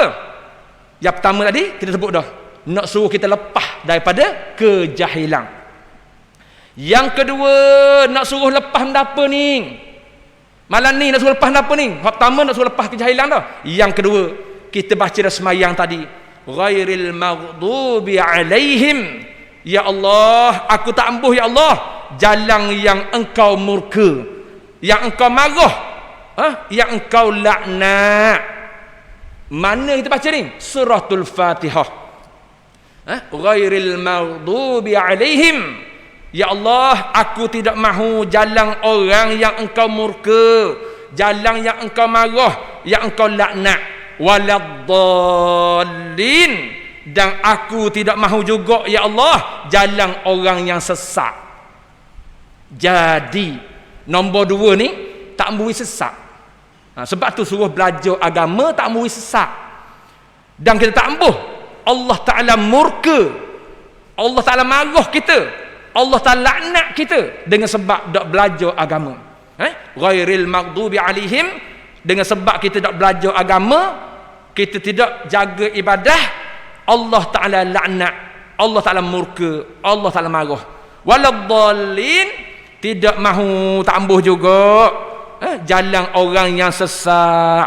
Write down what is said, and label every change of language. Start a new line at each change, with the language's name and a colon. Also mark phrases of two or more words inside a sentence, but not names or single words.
Malay: Yang pertama tadi kita sebut dah, nak suruh kita lepas daripada kejahilan. Yang kedua, nak suruh lepas benda apa ni? Malam ni nak suruh lepas benda apa ni? Yang pertama nak suruh lepas kejahilan dah. Yang kedua, kita baca dah semayang tadi,
Arabic: غير المغضوب عليهم,
Malay: ya Allah, aku tak ampuh ya Allah jalan yang engkau murka, yang engkau marah, yang engkau laknat. Mana kita baca ni? Suratul Fatihah.
Arabic: غير المغضوب عليهم,
Malay: ya Allah, aku tidak mahu jalan orang yang engkau murka, jalan yang engkau marah, yang engkau laknat. Waladdallin, dan aku tidak mahu juga ya Allah jalan orang yang sesat. Jadi nombor 2 ni tak mbui sesat. Sebab tu suruh belajar agama tak mbui sesat. Dan kita tak ampuh, Allah Ta'ala murka, Allah Ta'ala marah kita, Allah Ta'ala laknat kita dengan sebab tak belajar agama.
Arabic: غير المغضوب عليهم,
Malay: dengan sebab kita tak belajar agama, kita tidak jaga ibadah, Allah Ta'ala laknat, Allah Ta'ala murka, Allah Ta'ala marah. Waladdallin, tidak mahu tak ampuh juga jalan orang yang sesat.